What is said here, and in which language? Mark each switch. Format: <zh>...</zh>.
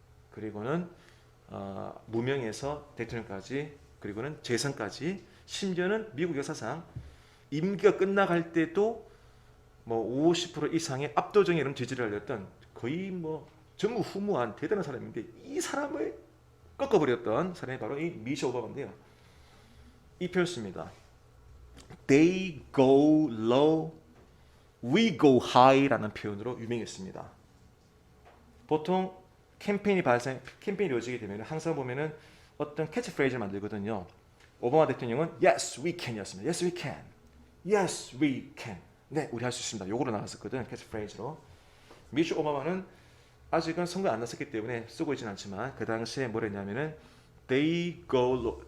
<ko>그리고는 무명에서 대통령까지 그리고는 재선까지 심지어는 미국 역사상 임기가 끝나갈 때도 뭐 50% 이상의 압도적인 이런 지지를 알렸던 거의 뭐 전무후무한 대단한 사람인데 이 사람을 꺾어버렸던 사람이 바로 이 미셸 오바마인데요. 이 표현입니다.</ko> <en>They go low, we go high</en> <ko>라는 표현으로 유명했습니다. 보통 캠페인이 이루어지게 되면 항상 보면은 어떤 캐치프레이즈를 만들거든요. 오바마 대통령은</ko> <en>Yes, we can</en> <ko>이었습니다.</ko> <en>Yes, we can. Yes, we can.</en> <ko>네, 우리 할 수 있습니다. 요거로 나왔었거든 캐치프레이즈로. 미셸 오바마는 아직은 선거 안 났었기 때문에 쓰고 있지는 않지만 그 당시에 뭐라 했냐면은</ko> <en>They go low.</en>